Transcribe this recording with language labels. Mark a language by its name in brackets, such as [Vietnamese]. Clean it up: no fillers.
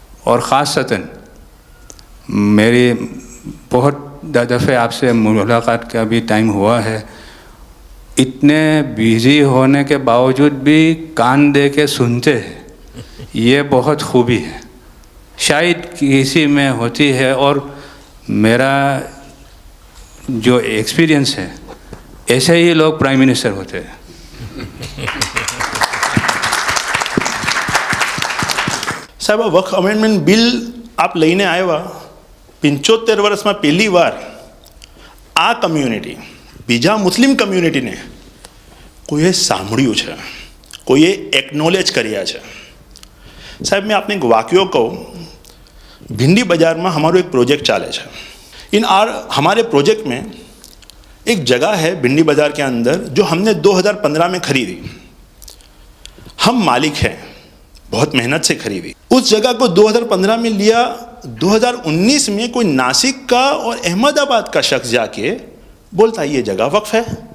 [Hindi] और ख़ासतन मेरी बहुत दफ़े आपसे मुलाकात का भी टाइम हुआ है, इतने बिज़ी होने के बावजूद भी कान दे के सुनते हैं, ये बहुत खूबी है, शायद किसी में होती है। और मेरा जो एक्सपीरियंस है, ऐसे ही लोग प्राइम मिनिस्टर होते हैं। [Gujarati] સાહેબ, વક્ફ અમેન્ડમેન્ટ બિલ આપ લઈને આવ્યા, 75 વર્ષમાં પહેલી વાર આ કમ્યુનિટી, બીજા મુસ્લિમ કમ્યુનિટીને કોઈએ સાંભળ્યું છે, કોઈએ એકનોલેજ કર્યા છે। [Hindi] સાહેબ, मैं आपने एक वाक्य कहूँ, भिंडी बाज़ार में हमारो एक प्रोजेक्ट चाले है। हमारे प्रोजेक्ट में एक जगह है भिंडी बाज़ार के अंदर जो हमने 2015 में खरीदी। हम मालिक हैं, बहुत मेहनत से खरीदी। उस जगह को 2015 में लिया, 2019 में कोई नासिक का और अहमदाबाद का शख्स जाके बोलता है ये जगह वक्फ है।